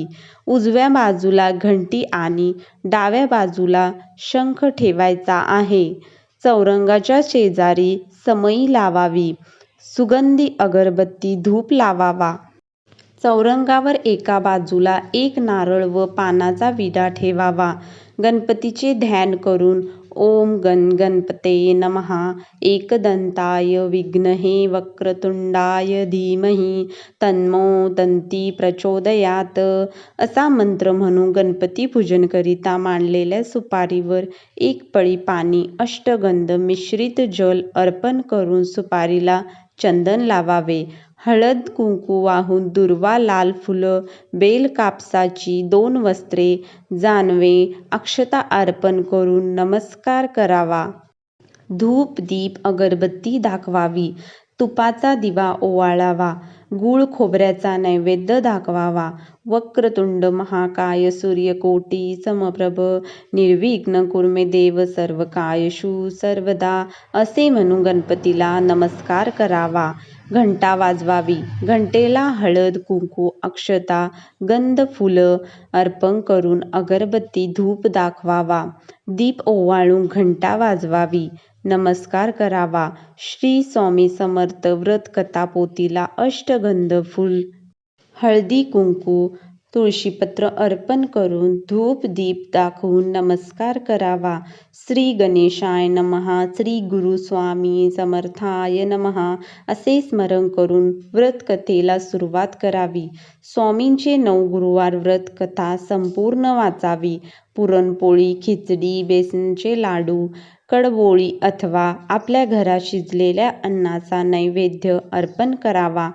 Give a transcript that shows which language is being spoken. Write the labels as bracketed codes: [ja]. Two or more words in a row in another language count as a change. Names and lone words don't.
[mr] उजव्या बाजूला घंटी आणि डाव्या बाजूला शंख ठेवायचा आहे. चौरंगाच्या शेजारी समई लावावी. सुगंधी अगरबत्ती, धूप लावावा. चौरंगावर एका बाजूला 1 नारळ व पानाचा विडा ठेवावा. गणपतीचे ध्यान करून [sa] ओम गणपतये नमः, एकदंताय विद्महे वक्रतुंडाय धीमहि तन्नो दन्ती प्रचोदयात [mr] असा मंत्र म्हणून गणपती पूजनाकरिता मांडलेल्या सुपारीवर 1 पळी पाणी, अष्टगंध मिश्रित जल अर्पण करून सुपारीला चंदन लावावे. हळद कुंकू वाहून दुर्वा, लाल फुलं, बेल, कापसाची 2 वस्त्रे, जानवे, अक्षता अर्पण करून नमस्कार करावा. धूप, दीप, अगरबत्ती दाखवावी. तुपाचा दिवा ओवाळावा. गूळ खोबऱ्याचा नैवेद्य दाखवावा. [sa] वक्रतुंड महाकाय सूर्यकोटी समप्रभ निर्विघ्न कुर्मे देव सर्वकार्येषु सर्वदा [mr] असे म्हणून गणपतीला नमस्कार करावा. घंटा वाजवावी. घंटेला हळद, कुंकू, अक्षता, गंध, फुलं अर्पण करून अगरबत्ती, धूप दाखवावा. दीप ओवाळून घंटा वाजवावी. नमस्कार करावा. श्री स्वामी समर्थ व्रत कथा पोथीला अष्टगंध फूल, हळदी, कुंकू, तुळशीपत्र अर्पण करून धूप दीप दाखवून नमस्कार करावा. [sa] श्री गणेशाय नमः, श्री गुरु स्वामी समर्थाय नमः [mr] असे स्मरण करून व्रत कथेला सुरुवात करावी. स्वामींचे 9 गुरुवार व्रत कथा संपूर्ण वाचावी. पुरणपोळी, खिचडी, बेसनचे लाडू, कडबोळी अथवा आपल्या घरात शिजलेल्या अन्नाचा नैवेद्य अर्पण करावा.